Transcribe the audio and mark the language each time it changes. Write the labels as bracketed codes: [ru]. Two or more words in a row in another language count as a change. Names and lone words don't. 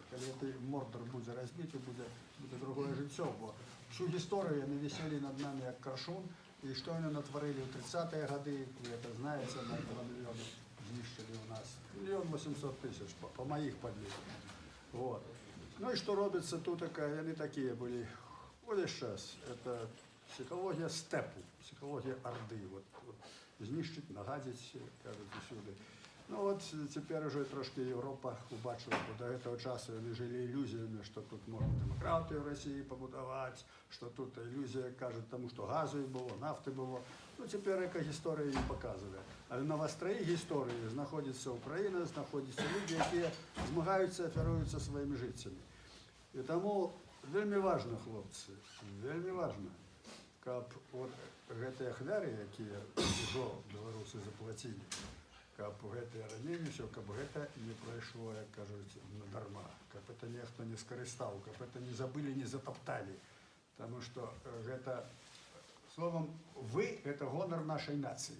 [be] Калі гэты Мордор будзе разбіты, будзе другое жыццё, бо всю гісторыю яны віселі над нами як каршун, і што яны натварылі ў 30-е гады, [ru] вы это знаеце, [be] на 2 мільёны знішчылі ў нас. 1 800 000 по маіх падліках. Вот. Ну і што робіцца тут, яны такія былі увесь час. [uk] Это психологія степу, психологія орды. [be] Вот, знішчыць, нагадзіць, кажуць, усюды. [uk] Ну вот цяпер уже трошки Європа убачила, бо до этого часу вони жили ілюзіями, що тут можна демократію в Росії побудувати, що тут ілюзія, кажуть, тому що газу було, нафти було. Ну тепер яка історія їм показує. Але на вострої історії знаходиться Україна, знаходяться люди, які змагаються, оферуються своїми життями. [be] І тому вельми важно, хлопці, вельми важно, каб от гэты ахвяры, якія ўжо беларусы заплацілі, каб гэтае раненне ўсё, каб гэта не прайшло, як кажуць, надарма, каб это нехто не скарыстаў, каб это не забылі, не затапталі. Таму што гэта, словом, вы – это гонар нашай нацыі.